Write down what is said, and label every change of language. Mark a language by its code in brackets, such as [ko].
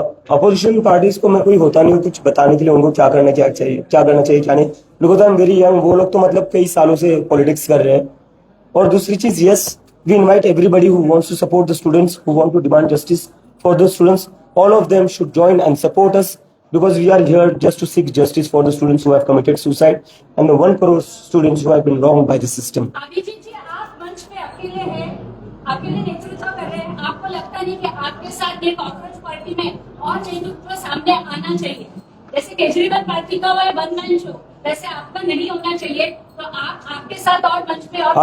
[hi] Opposition parties को मैं कोई होता नहीं हूँ कुछ बताने के लिए उनको क्या करना चाहिए क्या नहीं। [en] because I am very young, [hi] वो लोग तो मतलब कई सालों से पॉलिटिक्स कर रहे हैं। और दूसरी चीज, [en] Yes we invite everybody who wants to support the students, who want to demand justice for the students. All of them should join and support us because we are here just to seek justice for the students who have committed suicide and the 1 crore students who have been wronged by the system. [hi] Abhijit जी, आप मंच पे अकेले हैं, अकेले नेतृत्व कर रहे हैं। आपको लगता नहीं कि आपके साथ ये कांग्रेस पार्टी में और नेतृत्व सामने आना चाहिए? जैसे केजरीवाल पार्टी का वो वन मैन शो, वैसे आपका नहीं होना चाहिए? तो आपके साथ और मंच पे और